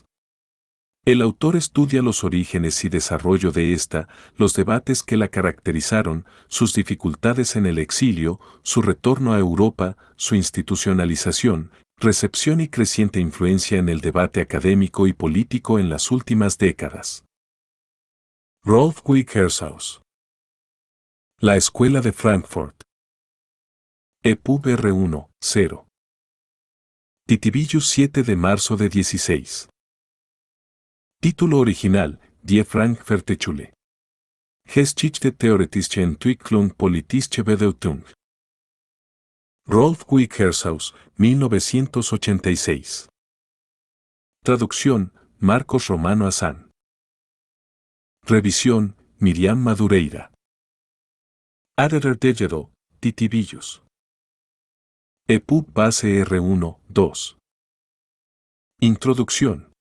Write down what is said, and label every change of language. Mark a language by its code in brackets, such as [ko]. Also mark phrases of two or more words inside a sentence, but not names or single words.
[es] El autor estudia los orígenes y desarrollo de esta, los debates que la caracterizaron, sus dificultades en el exilio, su retorno a Europa, su institucionalización, recepción y creciente influencia en el debate académico y político en las últimas décadas. Rolf Wieghorst. La Escuela de Frankfurt. EPUB R1, 0. Titibillus 7 de marzo de 16. Título original, [de] Die Frankfurter Schule. Geschichte theoretische Entwicklung politische Bedeutung. [es] Rolf Wieghorst, 1986. Traducción, Marcos Romano Azán. Revisión, Miriam Madureira. Aderer Delledo, Titibillus. EPUB base R1, 2. Introducción.